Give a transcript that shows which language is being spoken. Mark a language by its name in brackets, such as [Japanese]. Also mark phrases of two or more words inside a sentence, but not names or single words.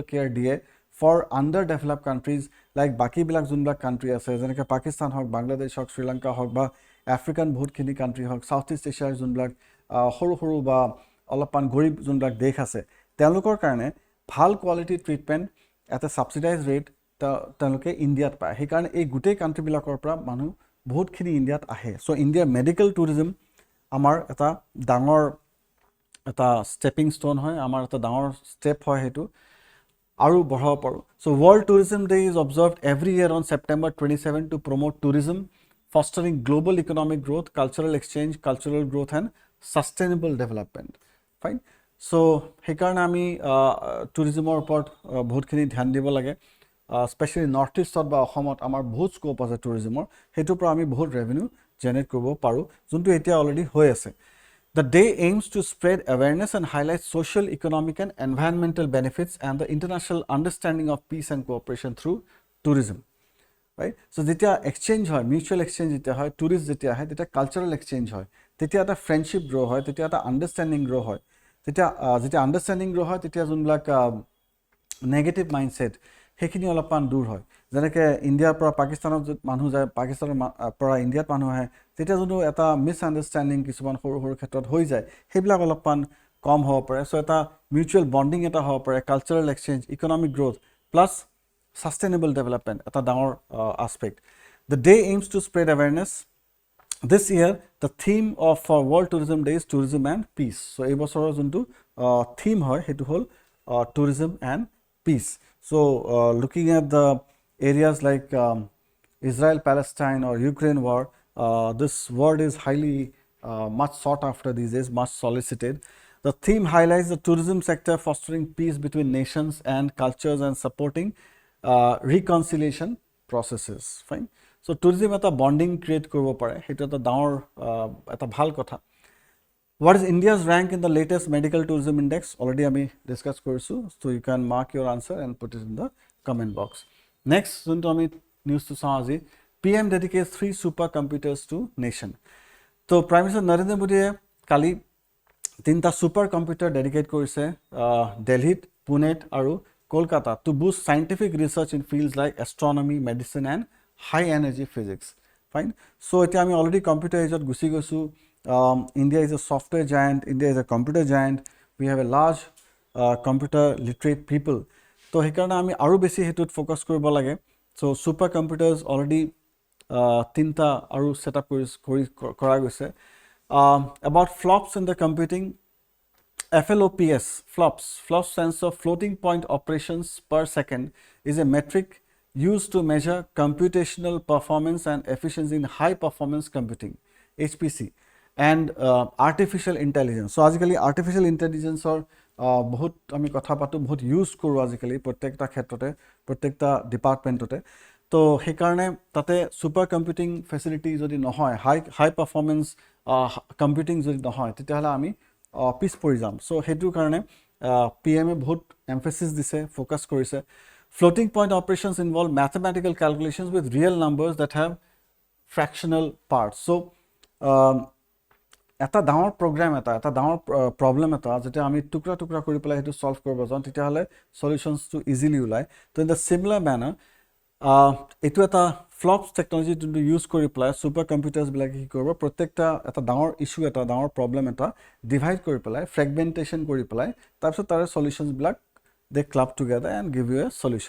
[Assamese] কেয়াৰ দিয়ে [English] for under develop countries like [Assamese] বাকীবিলাক যোনবিলাক কাণ্ট্ৰি আছে যেনেকৈ পাকিস্তান হওক বাংলাদেশ হওক শ্ৰীলংকা হওক বা আফ্ৰিকান বহুতখিনি কাণ্ট্ৰি হওক চাউথ ইষ্ট এছিয়াৰ যোনবিলাক সৰু সৰু বা অলপমান গৰীব যোনবিলাক দেশ আছে তেওঁলোকৰ কাৰণে ভাল [English] quality treatment [Assamese] এটা [English] subsidize rate [Assamese] তেওঁলোকে ইণ্ডিয়াত পায় সেইকাৰণে এই গোটেই কাণ্ট্ৰিবিলাকৰ পৰা মানুহ বহুতখিনি ইণ্ডিয়াত আহে চ' ইণ্ডিয়াৰ [English] medical tourism [Assamese] আমাৰ এটা ডাঙৰ এটা ষ্টেপিং ষ্টোন হয় আমাৰ এটা ডাঙৰ ষ্টেপ হয় সেইটো আৰু বঢ়াব পাৰোঁ [English] So World Tourism Day is observed every year on September 27 to promote tourism fostering global economic growth, cultural exchange, cultural growth and sustainable development. Fine. So, [Assamese] সেইকাৰণে আমি টুৰিজমৰ ওপৰত বহুতখিনি ধ্যান দিব লাগে স্পেচিয়েলি নৰ্থ ইষ্টত বা অসমত আমাৰ বহুত স্কোপ আছে টুৰিজমৰ সেইটোৰ পৰা আমি বহুত [English] revenue generate [Assamese] কৰিব পাৰোঁ যোনটো এতিয়া অলৰেডি হৈ আছে [English] The day aims to spread awareness and highlight social, economic and environmental benefits and the international understanding of peace and cooperation through tourism. Right? [Assamese] So, যেতিয়া এক্সচেঞ্জ হয় [English] mutual exchange [Assamese] যেতিয়া হয় টুৰিষ্ট যেতিয়া আহে তেতিয়া [English] cultural exchange [Assamese] হয় তেতিয়া এটা [English] friendship grow' [Assamese] হয় তেতিয়া এটা [English] understanding grow' [Assamese] হয় যেতিয়া [English] understanding grow' [Assamese] হয় তেতিয়া যোনবিলাক [English] negative mindset [Assamese] সেইখিনি অলপমান দূৰ হয় যেনেকৈ ইণ্ডিয়াৰ পৰা পাকিস্তানত মানুহ যায় পাকিস্তানৰ পৰা ইণ্ডিয়াত মানুহ আহে তেতিয়া যোনটো এটা [English] miss understanding [Assamese] কিছুমান সৰু সৰু ক্ষেত্ৰত হৈ যায় সেইবিলাক অলপমান কম হ'ব পাৰে চ' এটা [English] mutual bonding [Assamese] এটা হ'ব পাৰে [English] cultural exchange economic growth plus sustainable development at a down aspect. The day aims to spread awareness. This year, the theme of World Tourism Day is tourism and peace. So, [Assamese] এই বছৰৰ যোনটো theme হয় সেইটো হ'ল [English] tourism and peace. So, looking at the areas like Israel, Palestine or Ukraine war, this word is highly much sought after these days, much solicited. The theme highlights the tourism sector fostering peace between nations and cultures and supporting reconciliation processes. [Assamese] Fine. So, টুৰিজম এটা [English] bonding create [Assamese] কৰিব পাৰে. হেতু এটা ডাঙৰ এটা ভাল কথা. [English] What is India's rank in the latest medical tourism index? Already [Assamese] আমি ডিছকাছ কৰিছোঁ. [English] So, you can mark your answer and put it in the comment box. Next, [Assamese] যোনটো আমি নিউজ টো চা আজি [English] PM dedicates 3 supercomputers to nation. So, Prime Minister Narendra Modi [Assamese] কালি 3টা চুপাৰকম্পিউটাৰ ডেডিকেট কৰিছে [English] Delhi, Pune aru Kolkata to boost scientific research in fields like astronomy, medicine and high energy physics. Fine. So, [Assamese] এতিয়া আমি [English] already computer age [Assamese] গুছি গৈছো [English] India is a software giant, India is a computer giant, we have a large computer literate people. [Assamese] তো সেইকাৰণে আমি আৰু বেছি হেতুত ফোকাস কৰিব লাগে [English] so super computers already [Assamese] তিনটা আৰু সেটআপ কৰা গৈছে [English] about flops in the computing FLOPS, flops stands for floating point operations per second, is a metric used to measure computational performance and efficiency in high performance computing, HPC, and artificial intelligence. [Assamese] So, আজিকালি [English] artificial intelligence [Assamese] or বহুত আমি কথা পাতো বহুত ইউজ কৰোঁ আজিকালি প্ৰত্যেকটা ক্ষেত্ৰতে প্ৰত্যেকটা ডিপাৰ্টমেণ্টতে তো সেইকাৰণে তাতে [English] super computing facility [Assamese] যদি নহয় [English] high performance computing [Assamese] যদি নহয় তেতিয়াহ'লে আমি পিছ পৰি যাম সো হেতুৰ কাৰণে পিএমএ বহুত এমফেসিস দিছে ফোকাস কৰিছে [English] floating point operations involve mathematical calculations with real numbers that have fractional parts so [Assamese] এটা ডাঙৰ প্ৰগ্ৰাম এটা ডাঙৰ প্ৰবলেম এটা যেটা আমি টুকৰা টুকৰা কৰি পেলাই হেতু সলভ কৰিব যাওঁ তেতিয়া হলে সলিউশনস টু ইজিলি উলাই তো [English] in the similar manner [Assamese] এটো এটা [English] FLOPS technology [Assamese] টু ইউজ কৰি পেলাই [English] super computers [Assamese] বিলাক কি কৰিব প্ৰত্যেকটা এটা ডাঙৰ ইস্যু এটা ডাঙৰ প্ৰবলেম এটা ডিভাইড কৰি পেলাই ফ্ৰেগমেন্টেশন কৰি পেলাই তাৰপিছত তাৰ সলিউশনস বিলাক [English] they club together and give you a solution.